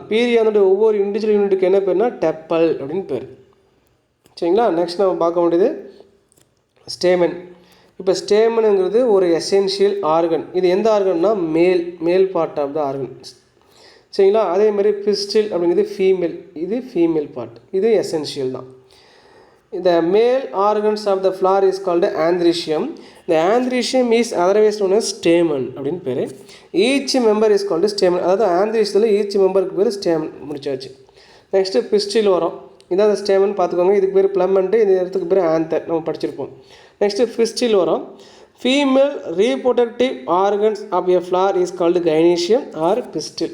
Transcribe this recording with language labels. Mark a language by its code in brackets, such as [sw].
[ta] பீரியானோட ஒவ்வொரு இண்டிவிஜுவல் யூனிட்டுக்கு என்ன பேர்னா டெப்பல் அப்படின்னு பேர். சரிங்களா? நெக்ஸ்ட் நம்ம பார்க்க வேண்டியது ஸ்டேமன். இப்போ ஸ்டேமனுங்கிறது ஒரு எசென்ஷியல் ஆர்கன். இது எந்த ஆர்கன்னா [en] Male part of the organ. [ta] சரிங்களா? அதேமாதிரி பிஸ்டில் அப்படிங்கிறது ஃபீமேல், இது ஃபீமேல் பார்ட், இது எசென்ஷியல் தான். [en] The male organs of the flower is called androecium. The androecium is otherwise known as stamen [ta] அப்படின்னு பேர். [en] Each member is called stamen. [ta] அதாவது androeciumல each memberக்கு பேர் stamen முடிச்சாச்சு. நெக்ஸ்ட்டு பிஸ்டில் வரும். இதான் அந்த ஸ்டேமன் பார்த்துக்கோங்க. இதுக்கு பேர் பிளமெண்ட்டு, இந்த இடத்துக்கு பேர் ஆந்தர், நம்ம படிச்சிருப்போம். நெக்ஸ்ட்டு பிஸ்டில் வரும். [en] Female reproductive organs of a flower is called gynoecium or pistil.